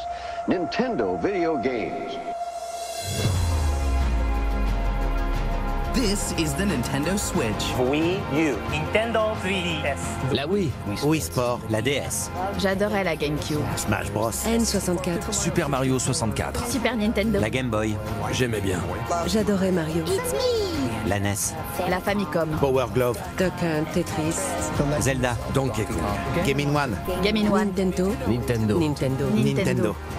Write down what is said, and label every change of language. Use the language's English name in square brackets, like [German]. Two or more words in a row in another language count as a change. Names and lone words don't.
[English] Nintendo video games. This is the Nintendo Switch. Wii U. Nintendo 3DS. [French] La Wii. Wii Sport. La DS. J'adorais la GameCube. Smash Bros. N64. Super Mario 64. Super Nintendo. La Game Boy. J'aimais bien. J'adorais Mario. La NES. La Famicom. Power Glove. Duck Hunt, Tetris. Zelda. Donkey Kong. Game in One. Game in One. Nintendo. Nintendo. Nintendo. Nintendo.